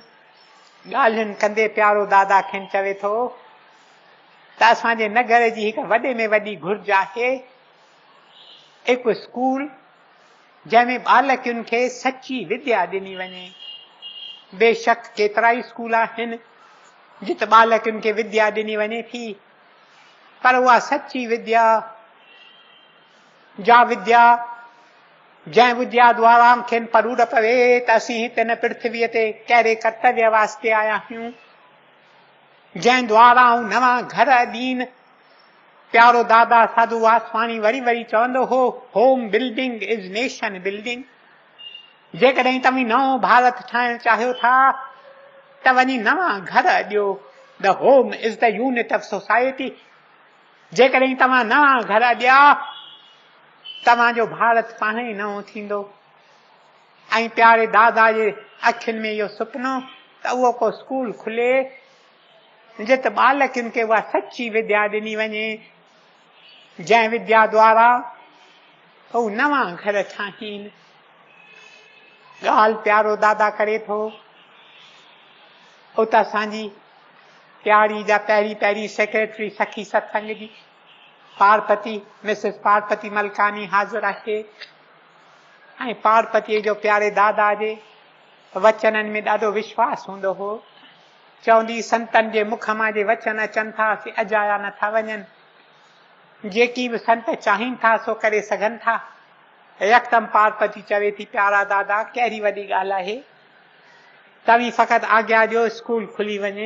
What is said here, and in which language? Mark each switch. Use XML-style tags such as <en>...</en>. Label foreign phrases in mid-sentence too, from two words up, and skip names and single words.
<sd>ॻाल्हियुनि कंदे प्यारो दादा खेनि चवे थो त असांजे नगर जी हिकु वॾे में वॾी घुर्ज आहे, हिकु स्कूल जंहिंमें बालकियुनि खे सची विद्या ॾिनी वञे। बेशक केतिरा ई स्कूल आहिनि जिते बालकियुनि खे विद्या ॾिनी वञे थी, पर उहा सची विद्या, जा विद्या जंहिं विद्या द्वारा खेनि परूर पवे त असीं हिते न पृथ्वीअ ते कहिड़े कर्तव्य वास्ते आया आहियूं, जंहिं द्वारा नवां घर ॾीन। प्यारो दादा साधू वासवाणी वरी वरी चवंदो हो,</sd> <en>home building is nation building.</en> <sd>जेकॾहिं तव्हां नओं भारत ठाहिण चाहियो था त वञी नवां घर ॾियो।</sd> <en>the home is the unit of society.</en> <sd>जेकॾहिं तव्हां नवां घर ॾिया, तव्हांजो भारत पाण ई नओं थींदो। ऐं प्यारे दादा जे अखियुनि में इहो सुपिनो त उहो को स्कूल खुले जिते बालकियुनि खे उहा सची विद्या ॾिनी वञे, जंहिं विद्या द्वारा हू नवां घर ठाहीनि। ॻाल्हि प्यारो दादा करे थो। उते असांजी प्यारी जा पहिरीं पहिरीं सेक्रेटरी सखी सत्संग जी पार्वती, मिसिस पार्वती मलकानी हाज़ुर आहे। ऐं पार्वतीअ जो प्यारे दादा जे वचननि में ॾाढो विश्वास हूंदो हो। चवंदी, संतनि जे मुख मां जे वचन अचनि था से अजाया नथा वञनि। जेकी बि संत चाहिनि था सो करे सघनि था। यकदम पार्वती चवे थी, प्यारा दादा कहिड़ी वॾी ॻाल्हि आहे, तव्हीं फ़क़ति आज्ञा ॾियो स्कूल खुली वञे।</sd>